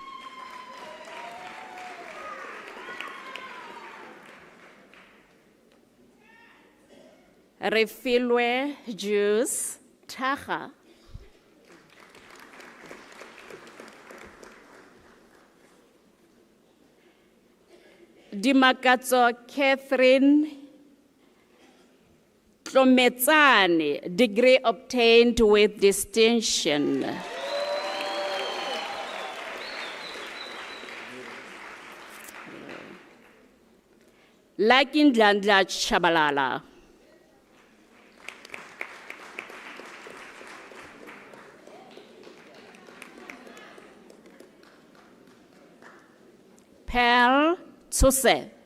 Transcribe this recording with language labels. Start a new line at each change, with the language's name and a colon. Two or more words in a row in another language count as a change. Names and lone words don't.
English: Refilwe Juice Taha. Dimakatso Catherine Tlometsane, degree obtained with distinction. Lakindlandla Chabalala. Pearl Tsose.